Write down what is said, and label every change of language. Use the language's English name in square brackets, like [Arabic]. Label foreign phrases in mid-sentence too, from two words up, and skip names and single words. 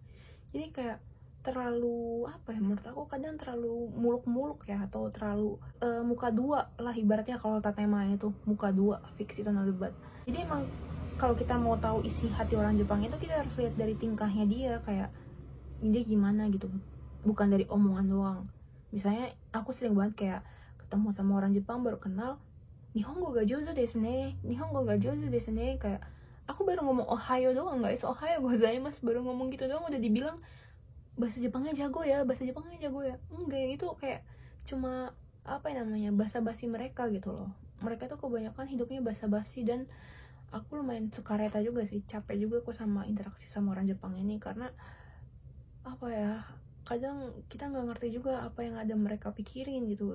[Indonesian] Jadi kayak terlalu apa ya, menurut aku kadang terlalu muluk-muluk ya, atau terlalu muka dua lah ibaratnya. Kalau tatema itu muka dua, fix itu [English] no debat. [Indonesian] Jadi emang kalau kita mau tahu isi hati orang Jepang itu kita harus lihat dari tingkahnya dia, kayak dia gimana gitu, bukan dari omongan doang. Misalnya aku sering banget kayak ketemu sama orang Jepang baru kenal, [Japanese] 日本語が上手ですね、日本語が上手ですね, [Indonesian] kayak aku baru ngomong ohayo doang guys, [Japanese] おはようございます, [Indonesian] baru ngomong gitu doang udah dibilang bahasa Jepangnya jago ya, enggak, itu kayak cuma apa namanya, basa-basi mereka gitu loh. Mereka tuh kebanyakan hidupnya basa-basi, dan aku lumayan sukareta juga sih, capek juga aku sama interaksi sama orang Jepang ini, karena apa ya, kadang kita nggak ngerti juga apa yang ada mereka pikirin gitu.